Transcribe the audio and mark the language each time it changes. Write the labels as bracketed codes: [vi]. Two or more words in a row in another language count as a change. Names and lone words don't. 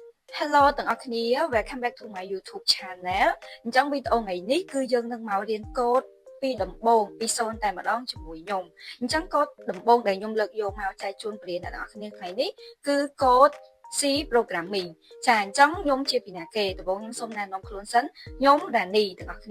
[km] Hello ទាំងអស់គ្នា [en] Welcome back to my YouTube channel [km] អញ្ចឹងវីដេអូថ្ងៃនេះគឺយើងនឹងមករៀនកូដពីដំបូងពី0តែម្ដងជាមួយខ្ញុំអញ្ចឹងកូដដំបូងដែលខ្ញុំលើកយកមក ចែកជូនប្រិយអ្នកទាំងអស់គ្នាថ្ងៃនេះគឺកូដ [en] C programming [km] ចាអញ្ចឹងខ្ញុំជាពីណាគេដំបូងខ្ញុំសូមណែនាំខ្លួនសិនខ្ញុំរ៉ានីទាំងអស់គ្នា